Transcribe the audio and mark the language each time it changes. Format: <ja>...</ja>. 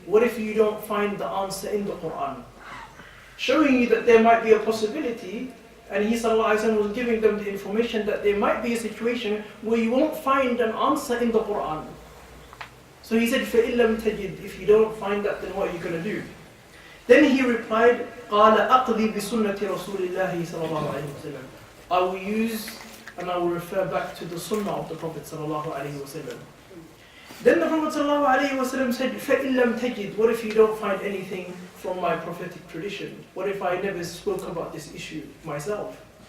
<en>What if you don't find the answer in the Quran? Showing you that there might be a possibility, and he ﷺ was giving them the information that there might be a situation where you won't find an answer in the Quran. So he said,</en> <ar>فَإِن لَمْ تَجِدْ.</ar> <en>If you don't find that, then what are you going to do? Then he replied,</en> <ar>قَالَ أَقْضِي بِسُنَّةِ رَسُولِ اللَّهِ صَلَى اللَّهُ عَلَيْهِ وسلم.</ar> <en>I will use and I will refer back to the sunnah of the Prophet sallallahu alaihi wasallam. Then the Prophet sallallahu alaihi wasallam said,</en> <ar>فَإِن لَمْ تَجِدْ.</ar> <en>What if you don't find anything from my prophetic tradition? What if I never spoke about this issue myself?</en>